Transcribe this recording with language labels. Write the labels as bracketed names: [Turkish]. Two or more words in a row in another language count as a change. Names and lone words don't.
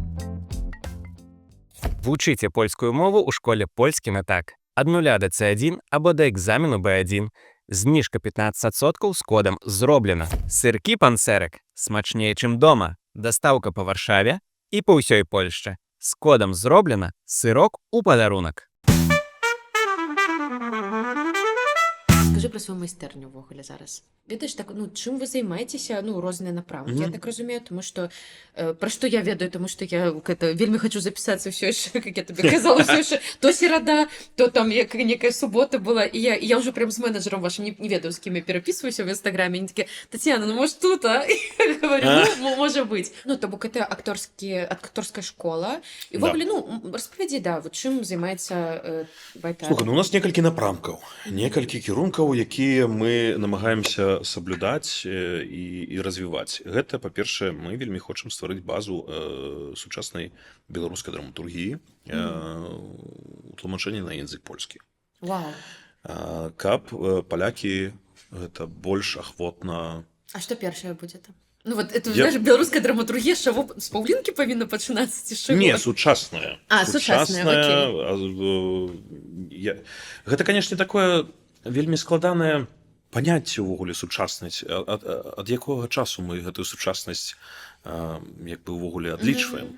[Belarusian] Вучыце польскую мову ў школе «Польскі на так». Ад 0 до C1 або да экзамену B1. Зніжка 15% з кодам «Зроблена». Сыркі панцэрак смачней, чым дома. Дастаўка па Варшаве і па ўсёй Польшчы. З кодам «Зроблена» сырок у падарунак. Скажи про свою майстэрню ўвогуле зараз. Ведаеш, так, ну, чым вы займаецеся, ну, розныя напрамкі? Я так разумею, тому што, пра што я ведаю, тому што я вельмі хочу запісацца ўсё яшчэ, как я табе казала, ўсё яшчэ, то серада, то там некая субота была, і я ўжо прям з менеджером вашим, не ведаю, з кім я перапісваюся в інстаграме, они такі, Тацьяна, ну, [Russian] может, тут, а? Я говорю, [Belarusian] ну, можа быць. Ну, то бок, это акторская школа. І ввогуле, ну, распавядзі, да, вот чым займаецца Байтар? Слухай, ну, у нас некалькі напрамкаў, некалькі кірункаў, якія мы намагаемся саблюдаць і развіваць. Гэта, па-першае, мы вельмі хочам стварыць базу сучаснай беларускай драматургіі, тлумачэння на язык польскі. Вау. Каб палякі гэта больш ахвотна... А што першае будзе там? Ну, [Russian] вот это, знаешь, [Belarusian] беларуская драматургія, з паўлінкі павінна пачынацца, ці што? Не, сучасная. Сучасная, окей. Гэта, канешне, такое вельмі складанае паняцце ўвогуле сучаснасць. Ад якога часу мы гэтую сучаснасць як бы ўвогуле адлічваем.